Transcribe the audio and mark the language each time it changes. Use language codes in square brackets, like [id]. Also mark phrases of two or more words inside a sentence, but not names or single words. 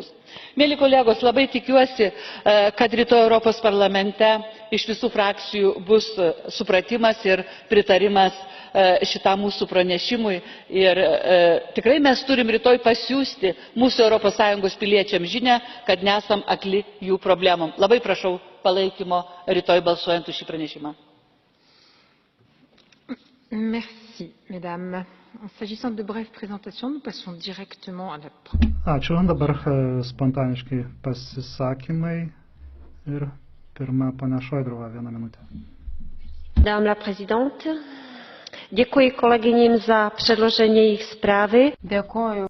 [lt] Mėly kolegos, labai tikiuosi, kad rytoj Europos parlamente iš visų frakcijų bus supratimas ir pritarimas šitam mūsų pranešimui ir tikrai mes turim rytoj pasiųsti mūsų ES piliečiams žinią, kad nesam akli jų problemom. Labai prašau palaikymo rytoj balsuojant už šį pranešimą. [fr] Merci, mesdames. S'agissant de brèves présentations, nous passons directement à la... [lt] Ačiū. Dabar spontaniški pasisakymai ir pirma ponia Šojdrova, 1 minutė. [fr] Madame la présidente, [cs] děkuji kolegyním za předložení jejich zprávy. [lt] Dėkoju